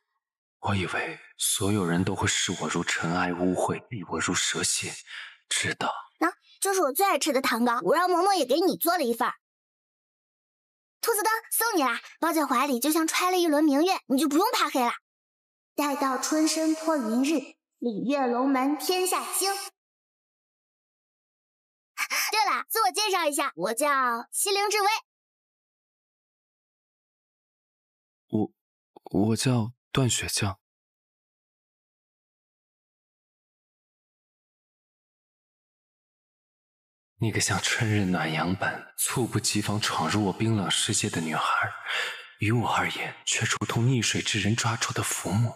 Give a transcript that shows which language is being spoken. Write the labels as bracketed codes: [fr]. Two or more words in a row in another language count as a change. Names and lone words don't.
[zh] 我以為所有人都會視我如塵埃污穢，避我如蛇蠍，直到這是我最愛吃的糖糕，我讓嬤嬤也給你做了一份。兔子燈送你啦，抱在懷裡就像揣了一輪明月，你就不用怕黑了。待到春深托雲日，禮樂龍門天下清。對了，自我介紹一下，我叫西陵志威。我叫段雪將。那個像春日暖陽般猝不及防闖入我冰冷世界的女孩，於我而言卻如同溺水之人抓住的浮木。